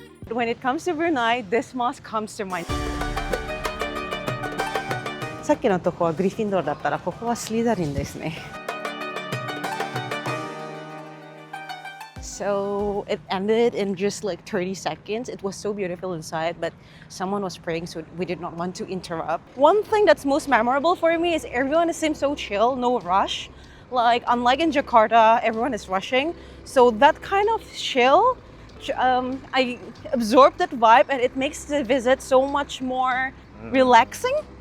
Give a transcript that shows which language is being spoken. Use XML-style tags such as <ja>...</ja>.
<en>When it comes to Brunei, this mosque comes to mind.</en> <ja>さっきのとこはグリフィンドールだったら、ここはスリザリンですね。</ja> <en>So it ended in just like 30 seconds. It was so beautiful inside, but someone was praying, so we did not want to interrupt. One thing that's most memorable for me is everyone seems so chill, no rush. Like, unlike in Jakarta, everyone is rushing. So that kind of chill, I absorbed that vibe, and it makes the visit so much more relaxing.</en>